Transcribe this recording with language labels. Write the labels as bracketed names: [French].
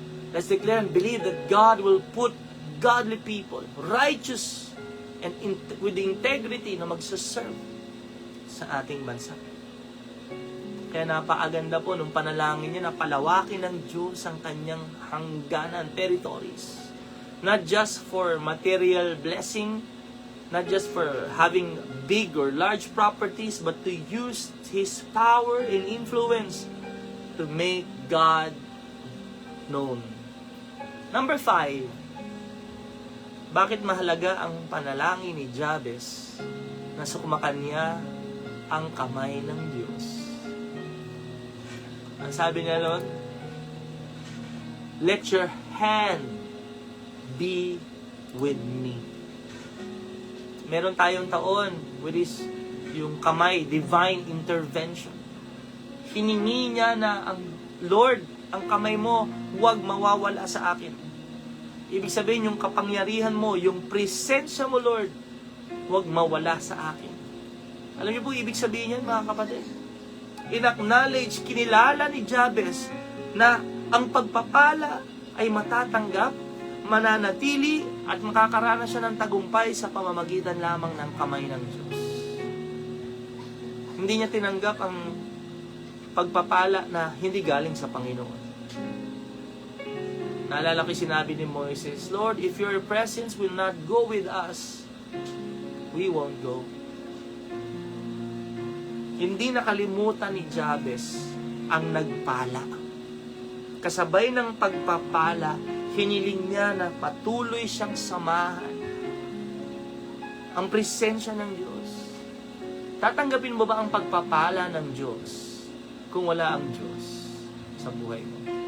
[English] Let's declare and believe that God will put godly people, righteous, and with the integrity [Filipino] na magsaserve sa ating bansa. Kaya napakaganda po nung panalangin niya na palawakin ng Diyos ang kanyang hangganan, territories. [English] Not just for material blessing, not just for having big or large properties, but to use His power and influence to make God known. [Filipino] Number 5, bakit mahalaga ang panalangin ni Jabez na sumakanya ang kamay ng Diyos. Ang sabi niya, [English] Lord, let your hand be with me. [Filipino] Meron tayong taon, which is yung kamay, divine intervention. Hiningi niya na ang Lord, ang kamay mo, huwag mawawala sa akin. Ibig sabihin, yung kapangyarihan mo, yung presensya mo, Lord, huwag mawala sa akin. Alam niyo po, ibig sabihin yan, mga kapatid. In-acknowledge, kinilala ni Jabez na ang pagpapala ay matatanggap, mananatili, at makakaranas siya ng tagumpay sa pamamagitan lamang ng kamay ng Diyos. Hindi niya tinanggap ang pagpapala na hindi galing sa Panginoon. Naalala ko sinabi ni [English] Moises, Lord, if your presence will not go with us, we won't go. [Filipino] Hindi nakalimutan ni Jabez ang nagpala. Kasabay ng pagpapala, hiniling niya na patuloy siyang samahan ang presensya ng Diyos. Tatanggapin mo ba ang pagpapala ng Diyos kung wala ang Diyos sa buhay mo?